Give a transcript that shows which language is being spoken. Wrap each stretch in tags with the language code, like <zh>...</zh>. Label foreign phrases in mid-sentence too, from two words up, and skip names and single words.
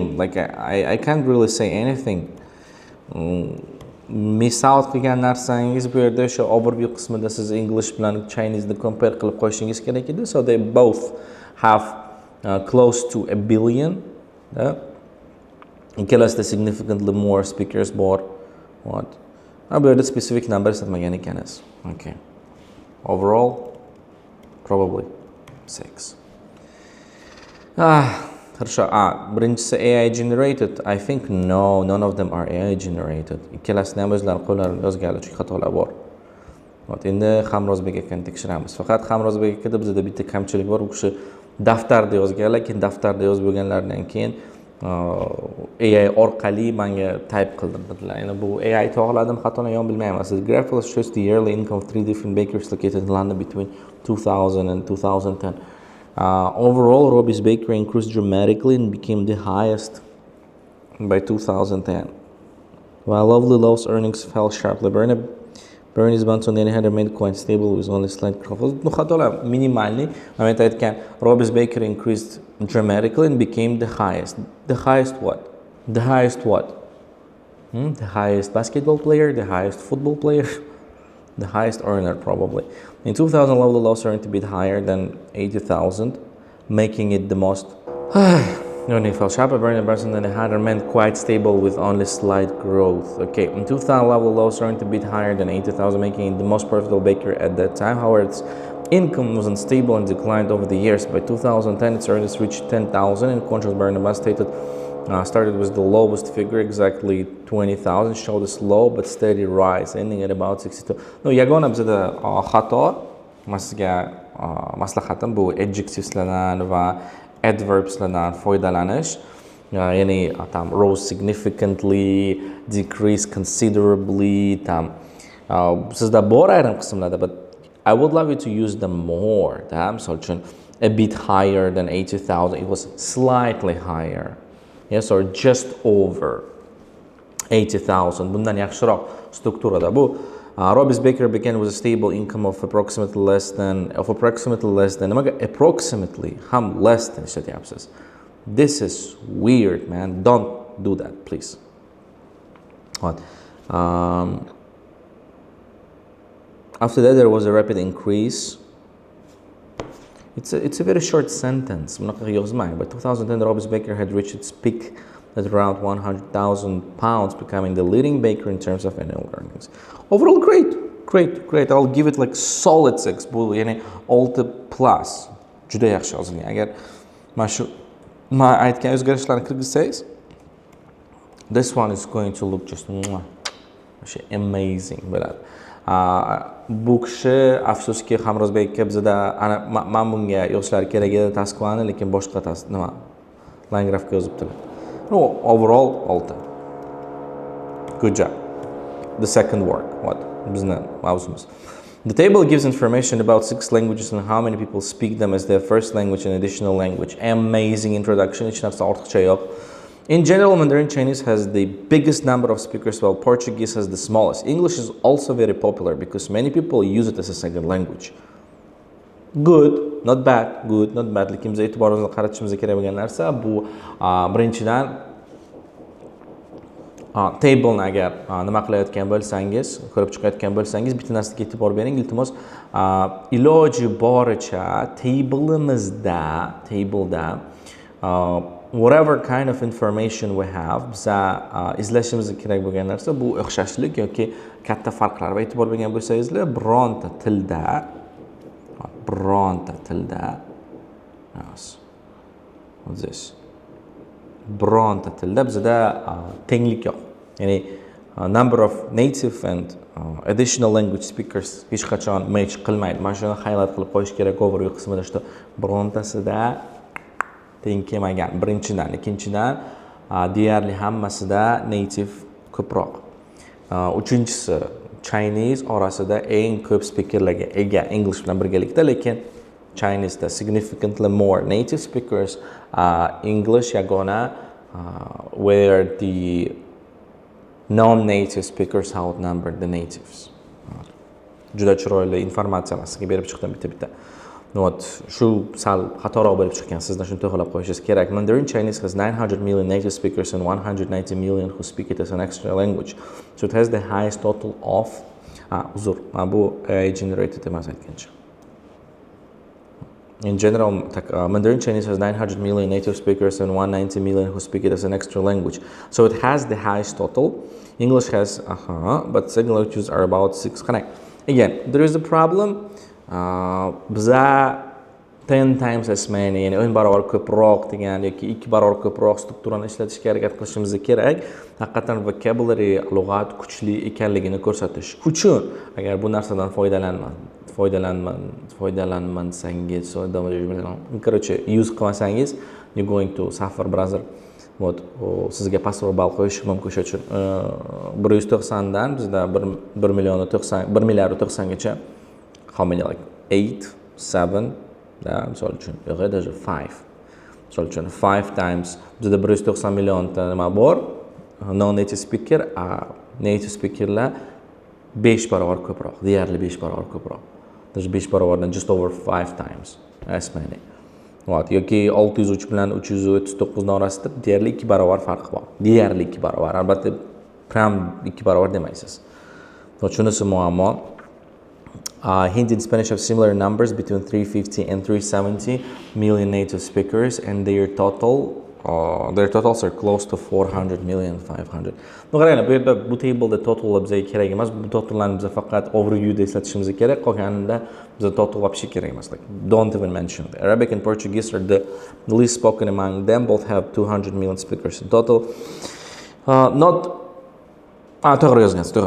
<en>Like I can't really say anything.</en> <uz>Misal qilgan narsangiz bu yerda o'sha overview qismida siz English bilan Chinese ni compare qilib qo'yishingiz kerak edi.</uz> <en>So they both have close to a billion.</en> <uz>Ikkalasida</uz> <en>significantly more speakers</en> <uz>bor.</uz> <en>What?</en> <uz>Bu yerda</uz> <en>specific number</en> <uz>islatmagan ekansiz.</uz> <en>Okay. Overall, probably 6.</en> <ru>Хорошо.</ru> <en>Birinchisi AI generated. I think no, none of them are AI generated.</en> <uz>Ikkalasini ham o'zlari qo'llari yozganlar, chunki xatolar bor. endi Hamrozbek akani tekshiramiz. Faqat Hamrozbek akada bizda bitta kamchilik bor, u kishi daftarda yozgan, lekin daftarda yozib bo'lganlaridan keyin AI orqali menga type qildirdilar. Ya'ni bu AI to'g'riladimi, xatoni yo'q bilmayman.</uz> <en>The graph shows the yearly income of three different bakeries located in London between 2000 and 2010. Overall, Robbie's bakery increased dramatically and became the highest by 2010. While Lovely Love's earnings fell sharply, Bernie's bonds on the other hand remained quite stable with only slight growth. No,</en> <uz>xatolar minimalniy. Moment aytgan,</uz> <en>Robbie's bakery increased dramatically and became the highest. The highest what? The highest what? The highest basketball player, the highest football player, the highest earner probably. In 2000, Lovely Love's earned a bit higher than 80,000, making it the most. Earning fell sharply, Bernie Branson and the had remained quite stable with only slight growth. Okay, in 2000, Lovely Love's earned a bit higher than 80,000, making it the most profitable bakery at that time. However, its income was unstable and declined over the years. By 2010, its earnings reached 10,000. In contrast, Bernie Branson stated started with the lowest figure, exactly 20,000, showed a slow but steady rise, ending at about 62. No,</en> <uz>yagona bizda xato, sizga maslahatim bu adjectiveslardan va adverbslardan foydalanish. Ya'ni tam</uz> <en>rose significantly, decrease considerably,</en> <uz>tam sizda bor ayrim qismlarda,</uz> <en>but I would love you to use them more.</en> <uz>Misol uchun</uz> <en>a bit higher than 80,000, it was slightly higher. Yes, or just over 80,000.</en> <uz>Bundan yaxshiroq strukturada bu.</uz> <en>Robbie's bakery began with a stable income of approximately less than ham less than ishlatyapsiz. This is weird, man. Don't do that, please. What? After that, there was a rapid increase. It's a very short sentence. By 2010, Robbie's bakery had reached its peak at around 100,000 pounds, becoming the leading bakery in terms of annual earnings. Overall, great. I'll give it like solid 6.</en> <uz>Bu yani 6 plus. Juda yaxshi yozilgan. Agar ma aytgan o'zgarishlarni kirgizsangiz,</uz> <en>this one is going to look just amazing bo'ladi.</en> <uz>Bu kishi afsuski Hamrozbek aka bizda men bunga yozishlar kerak edi tasqani, lekin boshqa nima</uz> <en>line graphga</en> <uz>yozibdilar.</uz> <en>No, overall 6. Good job. The second work, what?</en> <uz>Bizni mavzumiz.</uz> <en>The table gives information about 6 languages and how many people speak them as their first language and additional language. Amazing introduction.</en> <uz>Hech narsa ortiqcha yo'q.</uz> <en>In general, Mandarin Chinese has the biggest number of speakers, while Portuguese has the smallest. English is also very popular because many people use it as a second language. Good, not bad, good, not bad.</en> <uz>Lekin biz e'tiborimizni qaratishimiz kerak bo'lgan narsa bu birinchidan tableni agar nima qilayotgan bo'lsangiz, ko'rib chiqayotgan bo'lsangiz, bitta narsaga e'tibor bering, iltimos. Iloji boricha tableda</uz> <en>whatever kind of information we have,</en> <uz>biza izlashimiz kerak bo'lgan narsa bu o'xshashlik yoki katta farqlar. Va e'tibor bergan bo'lsangizlar, bironta tilda yes.</uz> <en>What's this?</en> <uz>Bironta tilda bizda tenglik yo'q.</uz> <en>Ya'ni number of native and additional language speakers</en> <uz>hech qachon match qilmaydi. Mana shuni highlight qilib qo'yish kerak overview qismida, что birontasida teng kelmagan. Birinchidan, ikkinchidan deyarli hammasida native ko'proq. Uchinchisi Chinese orasida eng ko'p speakerlarga ega English bilan birgalikda, lekin Chinese da</uz> <en>significantly more native speakers. English yagona where the non-native speakers outnumber the natives.</en> <uz>Juda chiroyli informatsiya sizga berib chiqdim bitta. Shu sal xatoroq bo'lib chiqqan, sizdan shuni to'g'rilab qo'yishingiz kerak.</uz> <en>Mandarin Chinese has 900 million native speakers and 190 million who speak it as an extra language. So it has the highest total of</en> <uz>bu AI generated emas aytgancha.</uz> <en>In general, Mandarin Chinese has 900 million native speakers and 190 million who speak it as an extra language. So it has the highest total. English has, but second languages are about 6. Again, there is a problem.</en> <uz>Biza</uz> <en>10 times as many,</en> <uz>ya'ni 10 barobar ko'proq degan yoki 2 barobar ko'proq strukturani ishlatishga harakat qilishimiz kerak. Haqiqatan vocabulary, lug'at kuchli ekanligini ko'rsatish uchun agar bu narsadan foydalanmasangiz, короче, use qilmasangiz,</uz> <en>you going to suffer brother.</en> <uz>Вот, sizga pastroq ball qo'yish mumkin. Shuning uchun 190 dan bizda 1 milliard 90 gacha</uz> <en>how many, like</en> <uz>8, 7, misol uchun yo'q, даже 5. Misol uchun 5 times bizda 190 millionta nima bor,</uz> <en>non native speaker,</en> <uz>native speakerlar 5 barobar ko'proq, deyarli 5 barobar ko'proq.</uz> <en>Даже 5 barobardan just over 5 times as many.</en> <uz>Вот, yoki 603 bilan 339 orasida deyarli 2 barobar farq bor. Deyarli 2 barobar. Albatta, pram 2 barobar demaysiz. Shunisi muammo.</uz> <en>Hindi and Spanish have similar numbers between 350 and 370 million native speakers, and their totals are close to 400 million 500.</en> <uz>Qaranglar, bu yerda bu tableda total bizga kerak emas. Bu totallarni biz faqat overviewda eslatishimiz kerak. Qolganida bizga total вообще kerak emas.</uz> <en>Like, don't even mention it. Arabic and Portuguese are the least spoken among them. Both have 200 million speakers in total.</en> <uz>To'g'ri yozgansiz, to'g'ri.</uz>